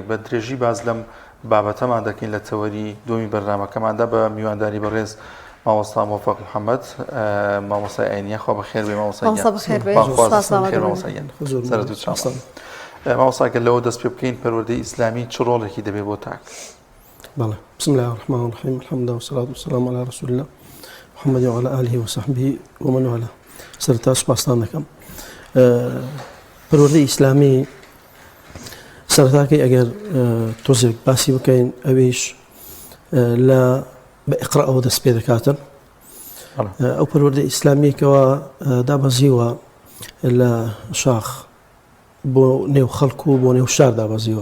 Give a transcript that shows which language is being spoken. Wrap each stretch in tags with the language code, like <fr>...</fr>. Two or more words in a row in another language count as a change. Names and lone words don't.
<ckb>بە درێژی باز لەم بابەتەمان دەکەین لە تەوەری دومی بەرنامەکەماندا بە میوانداری بەڕێز مامۆستا مۆفەق محەممەد مامۆستای ئاینیە. خوا بەخێر بێ مامۆستا. مامۆستاکە لەوە دەست پێ بکەین پەروەردەی ئیسلامی چ ڕۆڵێکی دەبێت بۆ تاک؟</ckb> <ar>بەڵێ بسم الله الرحمن الرحيم الحمد والصلاة والسلام على رسول الله محمد وعلى آله وصحبه ومن والاه.</ar> <ckb>سرتا سپاسان دەکەم. پەروەردەی ئیسلامی سەرەتاکەی ئەگەر تۆزێک باسی بکەین ئەویش لە بە ئیقرائەوە دەست پێ دەکاتن. ئەو پەروەردەی ئیسلامیەکەوە دابەزیوە لە شاخ بۆ نێو خەڵک و بۆ نێو شار دابەزیوە.</ckb>